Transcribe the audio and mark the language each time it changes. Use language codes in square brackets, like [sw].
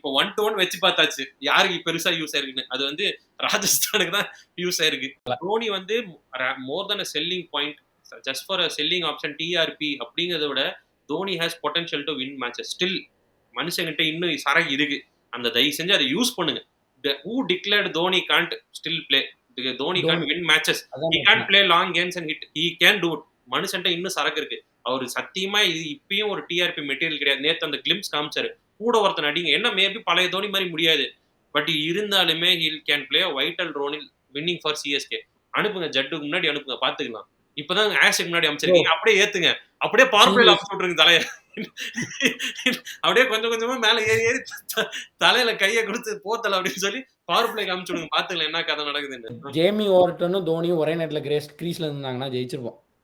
[ta] இப்போ 1-1 வச்சு பார்த்தாச்சு யாருக்கு பெருசா யூஸ் ஆயிருக்குன்னு. அது வந்து ராஜஸ்தானுக்கு தான் யூஸ் ஆயிருக்கு. [en] தோனி வந்து more than selling point, just for selling option TRP [ta] அப்படிங்கிறத விட [en] Dhoni has potential to win matches. [ta] Still மனுஷங்கிட்ட இன்னும் சரக்கு இருக்கு. அந்த தயவு செஞ்சு அதை யூஸ் பண்ணுங்க. [en] Who declared Dhoni can't still play? Dhoni can't win matches. He can't play long games and hit. He can do it. [ta] மனுஷன்ட்ட இன்னும் சரக்கு இருக்கு. அவரு சத்தியமா இது இப்பயும் ஒரு டிஆர்பி மெட்டீரியல் கிடையாது. நேத்து அந்த கிளிம்ஸ் காமிச்சாரு. கூட ஒருத்தன் அடிங்க. என்ன மேபி பழைய தோனி மாதிரி முடியாது. [en] But இருந்தாலுமே he can play a vital role in winning for CSK. [ta] அனுப்புங்க, ஜட்டுக்கு முன்னாடி அனுப்புங்க, பாத்துக்கலாம். இப்பதான் ஆஷுக்கு முன்னாடி அமைச்சிருக்கீங்க. அப்படியே ஏத்துங்க. அப்படியே பார்ப்பேல அமுச்சு விட்டுருங்க தலைய. அப்படியே கொஞ்சம் கொஞ்சமா மேல ஏறி தலையில கைய கொடுத்து போத்தல அப்படின்னு சொல்லி பவர் பிளேக்கு அமுச்சு விடுங்க. பாத்துக்கலாம் என்ன கதை நடக்குதுன்னு. ஜேமி ஓவர்டனும் தோனியும் ஒரே நேரத்துல கிரீஸ்ல இருந்தாங்கன்னா ஜெயிச்சிருப்போம்.